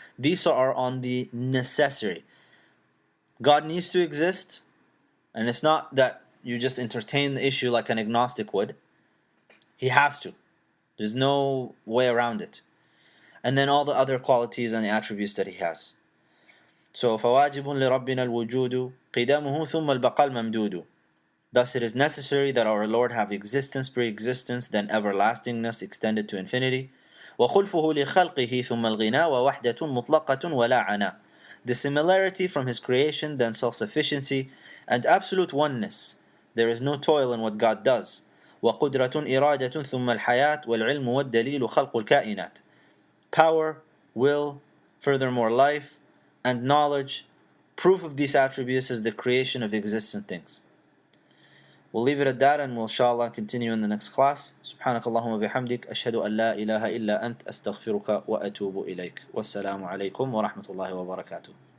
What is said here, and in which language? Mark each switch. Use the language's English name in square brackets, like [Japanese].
[English] These are on the necessary. God needs to exist, and it's not that you just entertain the issue like an agnostic would. He has to. There's no way around it. And then all the other qualities and the attributes that he has. So [Arabic] فواجب لربنا الوجود قدامه ثم البقاء الممدود. [English] Thus it is necessary that our Lord have existence, pre-existence, then everlastingness extended to infinity. [Arabic] وخلفه لخلقه ثم الغنى ووحدة مطلقة ولا عنا. [English] The similarity from his creation, then self-sufficiency, and absolute oneness. There is no toil in what God does. [Arabic] وقدرة إرادة ثم الحياة والعلم والدليل خلق الكائنات. [English] Power, will, furthermore life, and knowledge. Proof of these attributes is the creation of existent things. We'll leave it at that, and we'll inshallah continue in the next class. [Arabic] سبحانك اللهم وبحمدك أشهد أن لا إله إلا أنت أستغفرك وأتوب إليك. والسلام عليكم ورحمة الله وبركاته.